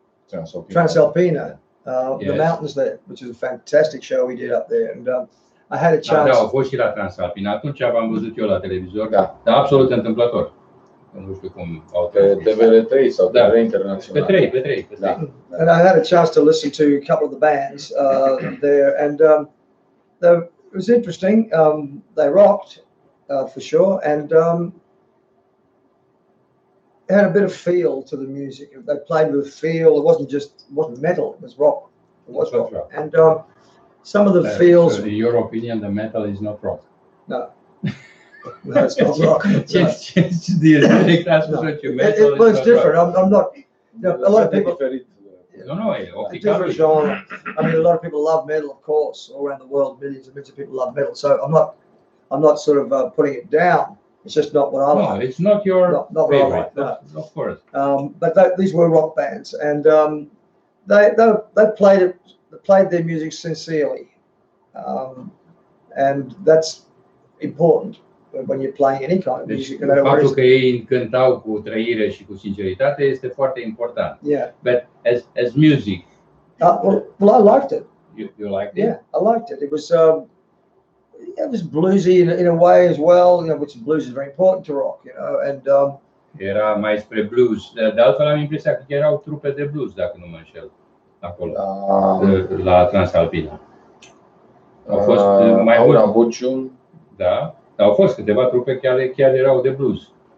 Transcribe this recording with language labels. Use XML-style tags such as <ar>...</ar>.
<en>Transalpina, the mountains there, which is a fantastic show we did up there. And I had a chance.</en> <ro>Da, au fost și la Transalpina. Atunci v-am văzut eu la televizor, dar absolut întâmplător. Nu știu cum au pe TVR3 sau TV Internațional. Pe 3.</ro> <en>And I had a chance to listen to a couple of the bands there, and it was interesting. They rocked for sure, and had a bit of feel to the music. They played with feel. It wasn't metal. It was rock. It was rock. And some of the feels. So in your opinion, the metal is not rock? No. No, it's not rock. It was different. I'm not. A lot of people. A different genre. I mean, a lot of people love metal, of course, all around the world. Millions and millions of people love metal. So I'm not sort of putting it down. It's just not what I like. No, it's not your not favorite. What I like, no. Of course. But these were rock bands, and they played their music sincerely, and that's important when you're playing any kind of music.</en> <ro>Faptul că ei cântau cu trăire și cu sinceritate este foarte important.</ro> <en>Yeah. But as music. Well, I liked it. You liked it? Yeah, I liked it. It was bluesy in a way as well, which blues is very important to rock, and</en> <ro>era mai spre blues. De altfel am impresia că erau trupe de blues, dacă nu mă înșel, acolo, la Transalpina. Au fost mai mult. Da, dar au fost câteva trupe care chiar erau de blues.</ro>